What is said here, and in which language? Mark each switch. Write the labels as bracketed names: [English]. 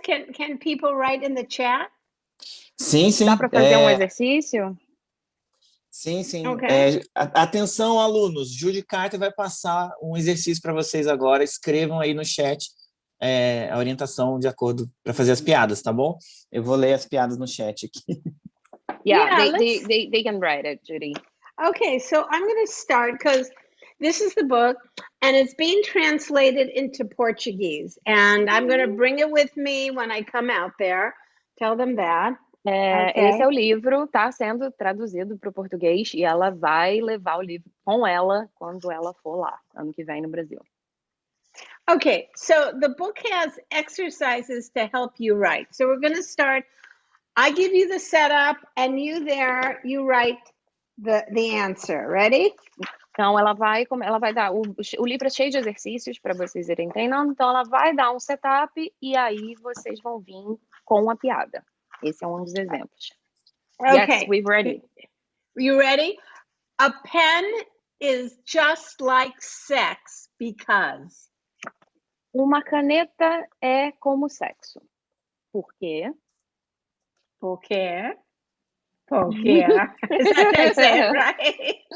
[English] Can people write in the chat? [Portuguese] Sim. Dá para fazer um exercício? Sim. [English] Okay. [Portuguese] Atenção, alunos. Judy Carter vai passar um exercício para vocês agora. Escrevam aí no chat a orientação de acordo para fazer as piadas, tá bom? Eu vou ler as piadas no chat aqui. [English] They can write it, Judy. Okay, so I'm going to start because this is the book and it's being translated into Portuguese, and I'm going to bring it with me when I come out there. Tell them that. Okay. [Portuguese] Esse é o livro, tá sendo traduzido para o português e ela vai levar o livro com ela quando ela for lá, ano que vem no Brasil. [English] Okay, so the book has exercises to help you write. So we're going to start. I give you the setup and you write the answer. Ready? [Portuguese] Então ela vai dar o livro é cheio de exercícios para vocês irem treinando, então ela vai dar um setup e aí vocês vão vir com a piada. Esse é um dos exemplos. [English] Okay. Yes, we're ready. You ready? A pen is just like sex because. [Portuguese] Uma caneta é como sexo. Por quê? Porque. [English] Is that say it right?